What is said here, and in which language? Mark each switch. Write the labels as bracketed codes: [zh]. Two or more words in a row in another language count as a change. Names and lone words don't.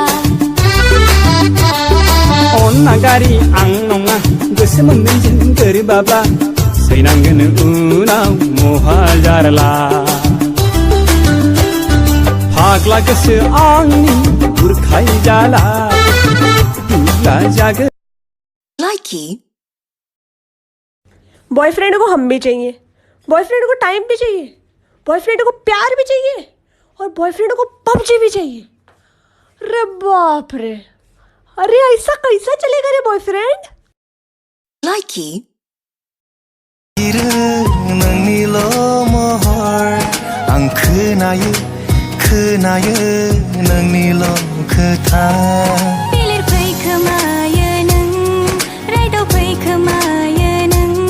[brx] अन्ना गारि आं नङा गोसो मोननैजों गोरोबाब्ला सैनांगोन उनाव महा जारला फाग्ला गोसो आंनि बुरखाय जाला दुब्ला जागोन। Likey. [hi] बॉयफ्रेंड को हम भी चाहिए, बॉयफ्रेंड को टाइम भी चाहिए, बॉयफ्रेंड को प्यार भी चाहिए और बॉयफ्रेंड को पबजी भी चाहिए। अरे बाप रे, अरे ऐसा कैसा चलेगा रे बॉयफ्रेंड? Likey. [brx] नोंनिल' महर आं खोनायो नोंनिल' खोथा बिलिरफै खोमायो नों रायदावफै खोमायो नों